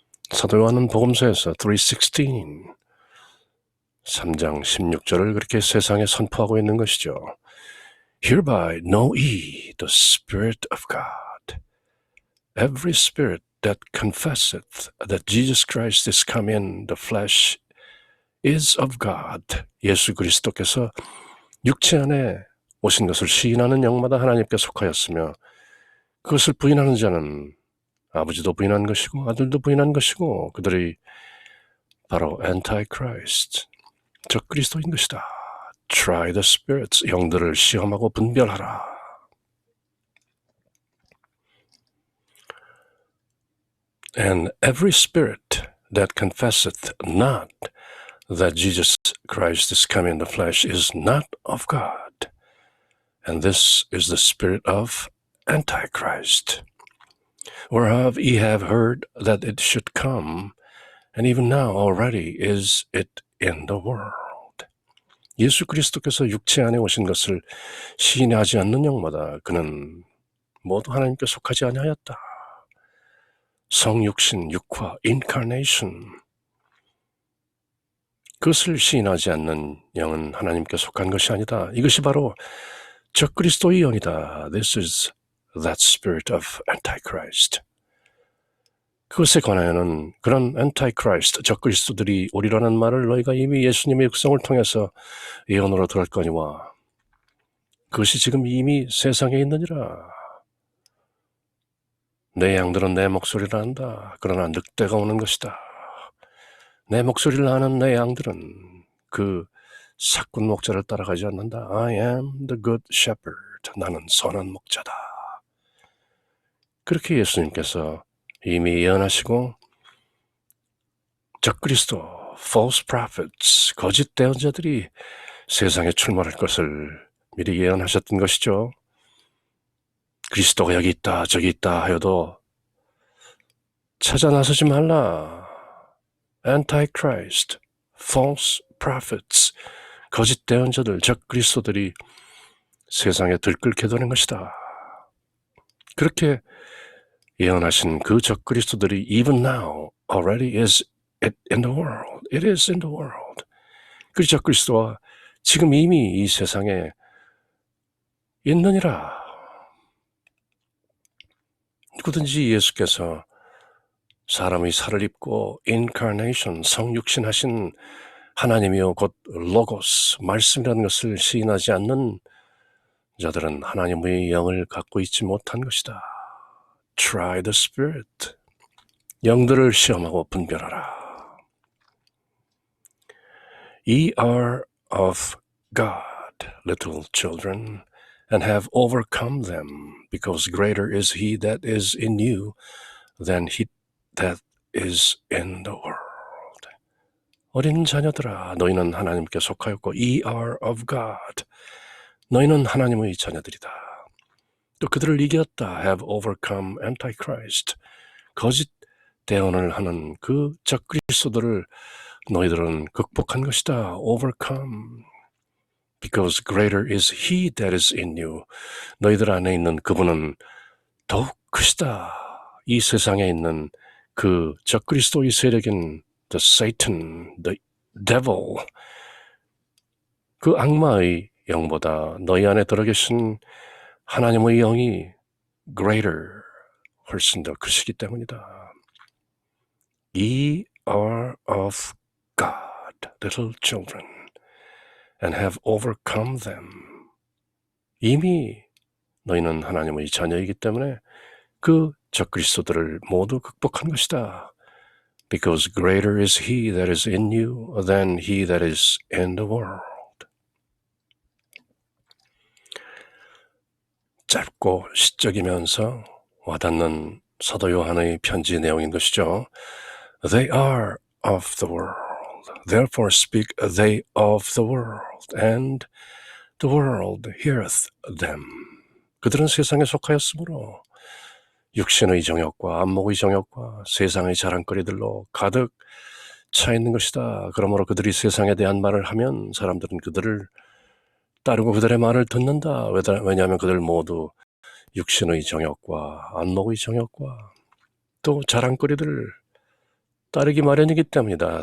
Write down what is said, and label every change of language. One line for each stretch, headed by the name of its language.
Korean: 사도 요한은 복음서에서 3:16 3장 16절을 그렇게 세상에 선포하고 있는 것이죠.
English: Hereby know ye the Spirit of God. Every spirit that confesseth that Jesus Christ is come in the flesh is of God.
Korean: 예수 그리스도께서 육체 안에 오신 것을 시인하는 영마다 하나님께 속하였으며 그것을 부인하는 자는 아버지도 부인한 것이고 아들도 부인한 것이고 그들이 바로 Antichrist, 적그리스도인 것이다.
English: Try the spirits,
Korean: 영들을 시험하고 분별하라.
English: And every spirit that confesseth not that Jesus Christ is come in the flesh is not of God. And this is the spirit of Antichrist, whereof ye have heard that it should come, and even now already is it in the world.
Korean: 예수 그리스도께서 육체 안에 오신 것을 시인하지 않는 영마다 그는 모두 하나님께 속하지 아니하였다. 성육신, 육화, incarnation. 그것을 시인하지 않는 영은 하나님께 속한 것이 아니다. 이것이 바로 적그리스도의 영이다.
English: This is that spirit of Antichrist.
Korean: 그것에 관하여는 그런 Antichrist, 적그리스도들이 오리라는 말을 너희가 이미 예수님의 육성을 통해서 예언으로 들었거니와 그것이 지금 이미 세상에 있느니라. 내 양들은 내 목소리를 안다. 그러나 늑대가 오는 것이다. 내 목소리를 아는 내 양들은 그 삭군 목자를 따라가지 않는다.
English: I am the good shepherd.
Korean: 나는 선한 목자다. 그렇게 예수님께서 이미 예언하시고 적그리스도,
English: false prophets,
Korean: 거짓 대언자들이 세상에 출몰할 것을 미리 예언하셨던 것이죠. 그리스도가 여기 있다 저기 있다 하여도 찾아 나서지 말라.
English: Antichrist, false prophets,
Korean: 거짓 대언자들, 적그리스도들이 세상에 들끓게 되는 것이다. 그렇게 예언하신 그 적그리스도들이
English: even now already is in the world. It is in the world.
Korean: 그 적그리스도와 지금 이미 이 세상에 있느니라. 누구든지 예수께서 사람의 살을 입고 incarnation, 성육신하신 하나님이요 곧 로고스, 말씀이라는 것을 시인하지 않는 자들은 하나님의 영을 갖고 있지 못한 것이다.
English: Try the Spirit.
Korean: 영들을 시험하고 분별하라.
English: Ye are of God, little children, and have overcome them, because greater is he that is in you than he that is in the world.
Korean: 어린 자녀들아, 너희는 하나님께 속하였고,
English: ye are of God.
Korean: 너희는 하나님의 자녀들이다. 또 그들을 이겼다.
English: have overcome Antichrist.
Korean: 거짓 대언을 하는 그 적그리스도들을 너희들은 극복한 것이다.
English: overcome. Because greater is he that is in you.
Korean: 너희들 안에 있는 그분은 더욱 크시다. 이 세상에 있는 그 적그리스도의 세력인
English: the Satan, the devil,
Korean: 그 악마의 영보다 너희 안에 들어계신 하나님의 영이 greater, 훨씬 더 크시기 때문이다.
English: Ye are of God, little children, and have overcome them.
Korean: 이미 너희는 하나님의 자녀이기 때문에 그 적그리스도들을 모두 극복한 것이다.
English: Because greater is he that is in you than he that is in the world.
Korean: 짧고 시적이면서 와닿는 사도 요한의 편지 내용인 것이죠.
English: They are of the world. Therefore speak they of the world, and the world heareth them.
Korean: 그들은 세상에 속하였으므로 육신의 정욕과 안목의 정욕과 세상의 자랑거리들로 가득 차 있는 것이다. 그러므로 그들이 세상에 대한 말을 하면 사람들은 그들을 따르고 그들의 말을 듣는다. 왜냐하면 그들 모두 육신의 정욕과 안목의 정욕과 또 자랑거리들을 따르기 마련이기 때문이다.